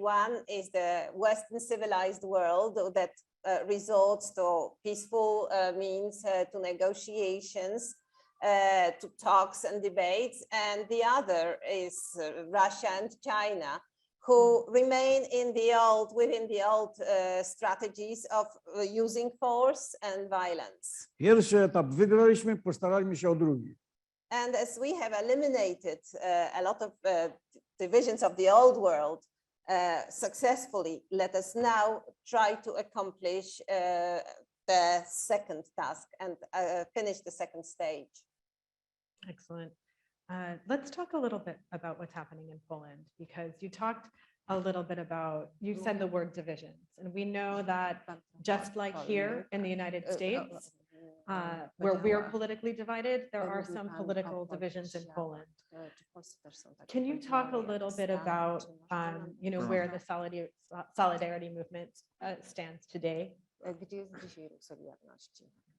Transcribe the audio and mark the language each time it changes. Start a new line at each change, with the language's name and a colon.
English: One is the Western civilized world that resorts to peaceful means, to negotiations, to talks and debates. And the other is Russia and China, who remain within the old strategies of using force and violence.
Polish: Pierwszy etap wygraliśmy, postaraliśmy się o drugi.
English: And as we have eliminated a lot of divisions of the old world successfully, let us now try to accomplish the second task and finish the second stage. Excellent. Let's talk a little bit about what's happening in Poland, because you talked a little bit about, you said the word divisions, and we know that just like here in the United States, where we're politically divided, there are some political divisions in Poland. Can you talk a little bit about, where the solidarity movement stands today?
Polish: Gdzie jest dzisiaj ruch Solidarności?